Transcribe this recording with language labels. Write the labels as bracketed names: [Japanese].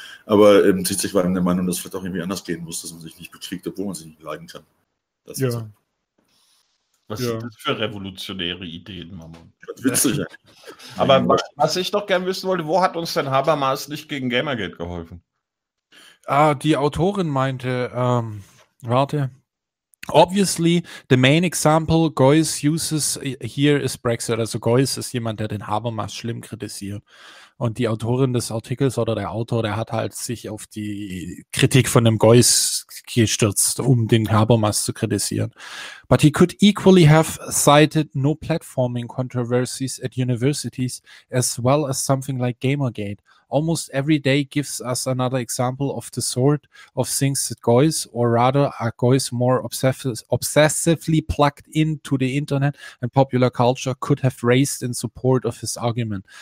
[German] Aber CZ war eben der Meinung, dass es vielleicht auch irgendwie anders gehen muss, dass man sich nicht betriegt, obwohl man sich nicht leiden kann. Das ja. Was ja. sind das für revolutionäre Ideen, Mammon? Witzig. Aber was ich doch gern wissen wollte, wo hat uns denn Habermas nicht gegen Gamergate geholfen? Ah, die Autorin meinte, warte. [English] Obviously, the main example Geuss uses here is Brexit. [German] Also Geuss ist jemand, der den Habermas schlimm kritisiert. Und die Autorin des Artikels oder der Autor, der hat halt sich auf die Kritik von dem Geuss gestürzt, um den Habermas zu kritisieren. [English] But he could equally have cited no platforming controversies at universities as well as something like Gamergate. Almost every day gives us another example of the sort of things that Geuss, or rather are Geuss more obsessively plugged into the internet and popular culture, could have raised in support of his argument.